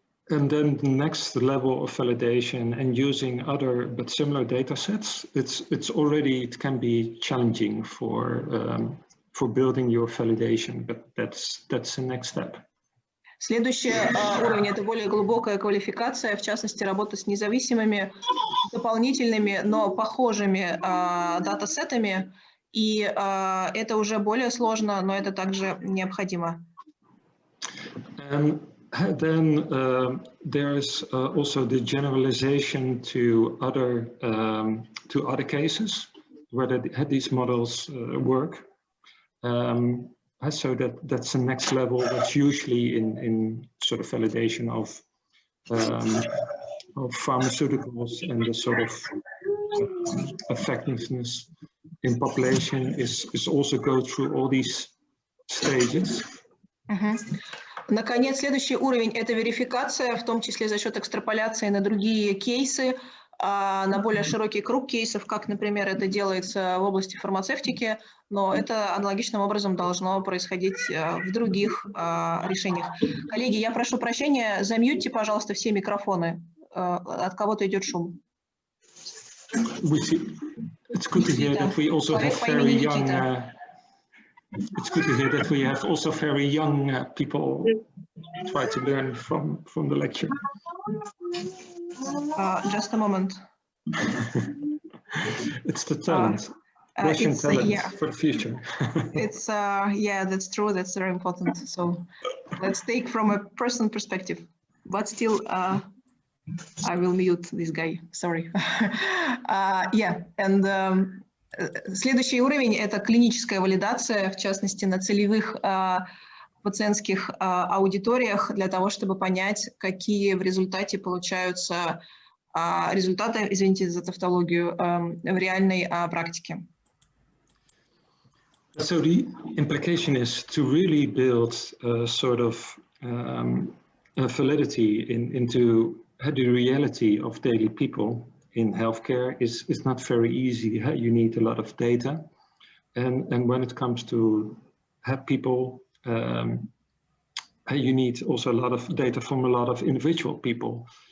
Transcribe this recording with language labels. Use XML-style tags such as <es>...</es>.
<en>And then the next level of validation and using other but similar data sets, it can be challenging for building your validation, but that's the next step.</en> <ru>Следующий уровень – это более глубокая квалификация, в частности, работа с независимыми, дополнительными, но похожими датасетами. И это уже более сложно, но это также необходимо.</ru> <en>then there's also the generalization to other cases, whether these models work. So that's the next level. That's usually in sort of validation of pharmaceuticals, and the sort of effectiveness in population is also go through all these stages.</en> <ru>Наконец, следующий уровень – это верификация, в том числе за счет экстраполяции на другие кейсы, на более широкий круг кейсов, как, например, это делается в области фармацевтики, но это аналогичным образом должно происходить в других решениях. Коллеги, я прошу прощения, замьютьте, пожалуйста, все микрофоны. От кого-то идет шум.</ru> <en>It's good to hear that we also have very young. It's good to hear that we have also very young people try to learn from the lecture. Just a moment. It's the talent, Russian talent for the future. It's yeah, that's true. That's very important. So let's take from a person perspective, but still, I will mute this guy. Sorry. Yeah, and.</en> <ru>Следующий уровень – это клиническая валидация, в частности, на целевых пациентских аудиториях, для того, чтобы понять, какие в результате получаются результаты, извините за тавтологию, в реальной практике.</ru> <en>So the implication is to really build a sort of validity into the reality of daily people. In healthcare is not very easy. You need a lot of data, and when it comes to people, you need also a lot of data from a lot of individual people.</en>